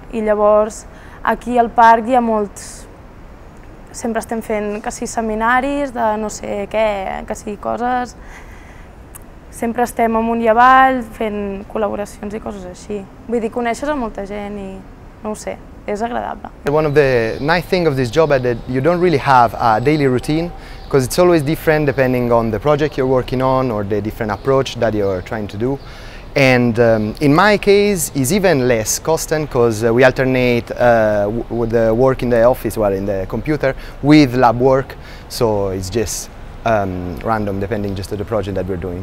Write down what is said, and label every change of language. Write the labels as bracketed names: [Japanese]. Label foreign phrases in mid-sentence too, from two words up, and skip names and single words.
[Catalan] I llavors aquí al parc hi ha molts... Sempre estem fent que sí seminaris de no sé què, que sí coses... Sempre estem amunt i avall fent col·laboracions i coses així. Vull dir, coneixes a molta gent i no ho sé, és agradable. [English] One of the nice things of this job is that you don't really have a daily routine, because it's always different depending on the project you're working on or the different approach that you're trying to do. And in my case, it's even less constant because we alternate with the work in the office or in the computer with lab work, so it's just random depending just on the project that we're doing.